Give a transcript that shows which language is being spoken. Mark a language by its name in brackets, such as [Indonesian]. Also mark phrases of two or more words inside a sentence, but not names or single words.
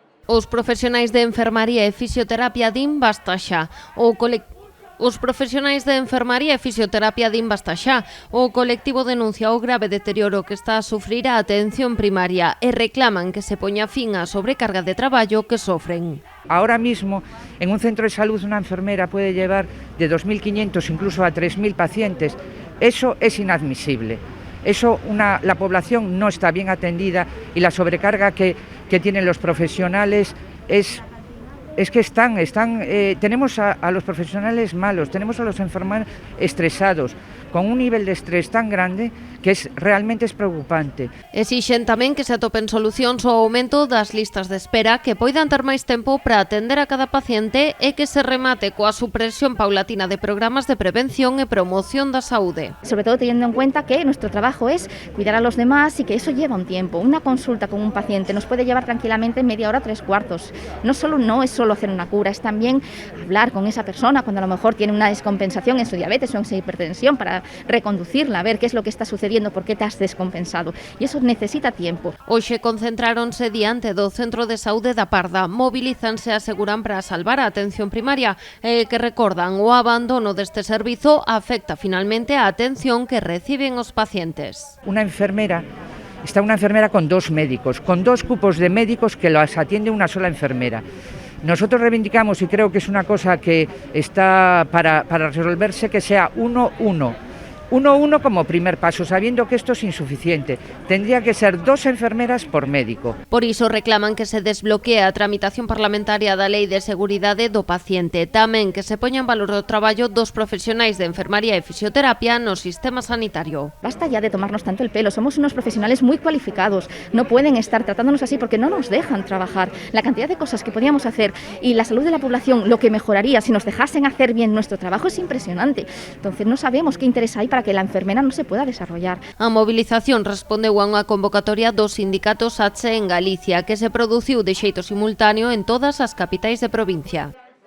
[Galician] Os profesionais de enfermaría e fisioterapia din basta xa. Os profesionais de enfermaría e fisioterapia din basta xa. O colectivo denuncia o grave deterioro que está a sufrir a atención primaria e reclaman que se poña fin á sobrecarga de traballo que sofren. [Spanish] Ahora mismo, en un centro de salud, una enfermera puede llevar de 2.500 incluso a 3.000 pacientes. Eso es inadmisible. La población no está bien atendida y la sobrecarga que tienen los profesionales es que tenemos a los profesionales malos, tenemos a los enfermeros estresados, con un nivel de estrés tan grande que realmente es preocupante. [Galician] Exixen tamén que se atopen solucións ao aumento das listas de espera, que poidan ter máis tempo para atender a cada paciente e que se remate coa supresión paulatina de programas de prevención e promoción da saúde. [Spanish] Sobre todo teniendo en cuenta que nuestro trabajo es cuidar a los demás y que eso lleva un tiempo. Una consulta con un paciente nos puede llevar tranquilamente media hora, 3/4. No es solo hacer una cura, es también hablar con esa persona cuando a lo mejor tiene una descompensación en su diabetes o en su hipertensión para reconducirla, a ver qué es lo que está sucediendo, por qué te has descompensado. Y eso necesita tiempo. [Galician] Hoxe concentráronse diante do Centro de Saúde da Parda. Mobilízanse, aseguran, para salvar a atención primaria e que recordan o abandono deste servizo afecta finalmente a atención que reciben os pacientes. [Spanish] Está una enfermera con 2 médicos, con 2 cupos de médicos que las atiende una sola enfermera. Nosotros reivindicamos, y creo que es una cosa que está para resolverse, que sea 1-1 como primer paso, sabiendo que esto es insuficiente. Tendría que ser 2 enfermeras por médico. [Galician] Por iso reclaman que se desbloquee a tramitación parlamentaria da Lei de Seguridade do Paciente. Tamén que se poña en valor o traballo dos profesionais de enfermaría e fisioterapia no sistema sanitario. [Spanish] Basta ya de tomarnos tanto el pelo, somos unos profesionales muy cualificados, no pueden estar tratándonos así porque no nos dejan trabajar. La cantidad de cosas que podíamos hacer y la salud de la población, lo que mejoraría si nos dejasen hacer bien nuestro trabajo, es impresionante. Entonces no sabemos qué interés hay para que la enfermera no se pueda desarrollar. [Galician] A movilización respondeu a unha convocatoria dos sindicatos ATSE en Galicia, que se produciu de xeito simultáneo en todas as capitais de provincia.